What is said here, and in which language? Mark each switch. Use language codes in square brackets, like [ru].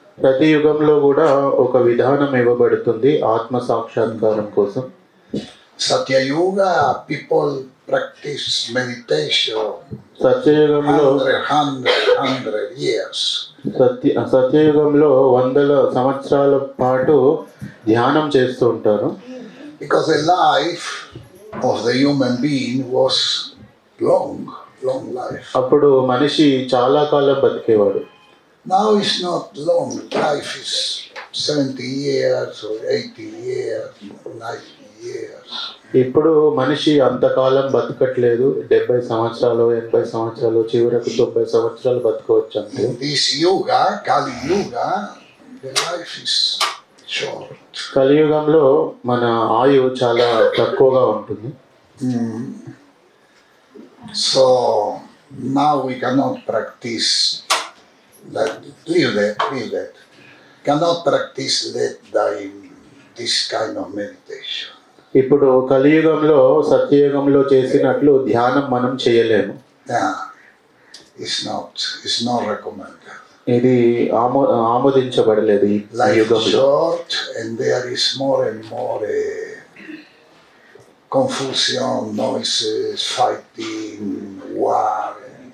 [te] ప్రతి యుగంలో కూడా ఒక విధానం ఇవ్వబడుతుంది ఆత్మ సాక్షాత్కారం కోసం. [en] Satya Yoga, people practice meditation. [te] సత్యయుగంలో [en] 100 years. [te] సత్యయుగంలో 100 సంవత్సరాల పాటు ధ్యానం చేస్తూ ఉంటారు. [en] Because the life of the human being was long life. [te] అప్పుడు మనిషి చాలా కాలం బతికేవాడు. [en] Now it's not long. Life is 70 years or 80 years, 90 years. [te] ఇప్పుడు మనిషి అంతకాలం బతకట్లేదు. 70 సంవత్సరాలు, 80 సంవత్సరాలు, చివరకు 90 సంవత్సరాలు బతకవచ్చు అంతే. [en] In this yoga, Kali Yuga, the life is short. [te] కలియుగంలో మన ఆయువు చాలా తక్కువగా ఉంటుంది. [en] So now we cannot practice that. Leave that. Cannot practice this kind of meditation. [te] ఇప్పుడు కలియుగంలో సత్యయుగంలో చేసినట్లు ధ్యానం మనం చేయలేము. [en] Yeah, it's not recommended. [te] ఇది ఆమోదించబడలేదు ఈ [en] Life is [te] యుగంలో. [en] short and there is more and more confusion, noises, fighting, war.